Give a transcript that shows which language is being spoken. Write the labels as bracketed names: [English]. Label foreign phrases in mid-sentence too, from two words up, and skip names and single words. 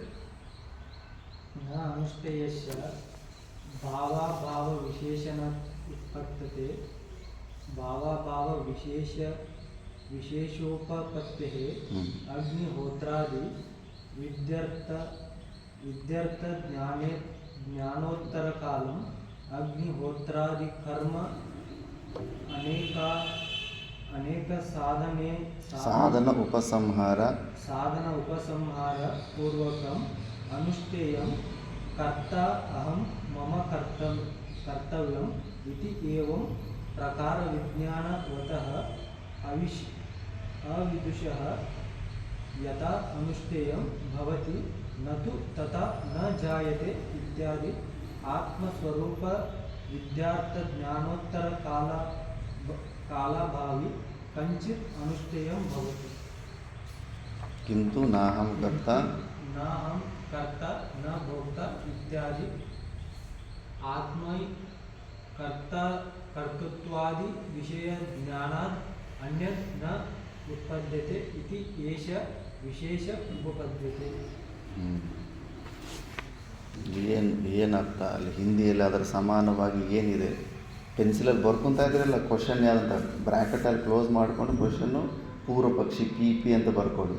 [Sanskrit] ಭಾವ ವಿಶೇಷಣ ಉತ್ಪತ್ತತೆ ಭಾವ ವಿಶೇಷೋಪಪತ್ತೇ ಅಗ್ನಿಹೋತ್ರಾದಿ ವಿದ್ಯರ್ಥ ಜ್ಞಾನೋತ್ತರ ಕಾಲಂ ಅಗ್ನಿಹೋತ್ರಾದಿ ಕರ್ಮ ಅನೇಕ ಸಾಧನ ಉಪಸಂಹಾರ ಪೂರ್ವಕಂ ಅನುಷ್ಠೇಯಂ ಕರ್ತ ಅಹಂ ಮಮ ಕರ್ತವ್ಯಂ ಇತಿ ಏವಂ ಪ್ರಕಾರ ವಿಜ್ಞಾನವತಃ ಅವಿದುಷಃ ಯಥಾ ಅನುಷ್ಠೇಯಂ ಭವತಿ ನತು ತಥಾ ನ ಜಾಯತೆ ಇತ್ಯಾದಿ ಆತ್ಮಸ್ವರೂಪ ವಿದ್ಯಾರ್ಥ ಜ್ಞಾನೋತ್ತರ ಕಾಲಭಾವಿ ಕಂಚಿತ್ ಅನುಷ್ಠೇಯಂ ಭವತಿ. ಕಿಂತು ನಾಹಂ ಕರ್ತ ನ ಭೋಕ್ತ ಇತ್ಯಾದಿ ಆತ್ಮೈ ಕರ್ತೃತ್ವಾದಿ ವಿಷಯ ಜ್ಞಾನಾದ್ ಅನ್ಯತ್ ನ ಉತ್ಪದ್ಯತೆ ಇತಿ ಏಷ ವಿಶೇಷ ಉಪಪದ್ಯತೆ. [Kannada] ಏನರ್ಥ ಅಲ್ಲಿ ಹಿಂದಿಯಲ್ಲಿ ಅದರ ಸಮಾನವಾಗಿ ಏನಿದೆ? ಪೆನ್ಸಿಲಲ್ಲಿ ಬರ್ಕೊತಾ ಇದ್ರಲ್ಲ ಕ್ವಶನ್ ಯಾವುದಂತ ಬ್ರ್ಯಾಕೆಟಲ್ಲಿ ಕ್ಲೋಸ್ ಮಾಡಿಕೊಂಡು ಕ್ವಶನ್ನು ಪೂರ್ವ ಪಕ್ಷಿ ಪಿ ಅಂತ ಬರ್ಕೊಳ್ಳಿ.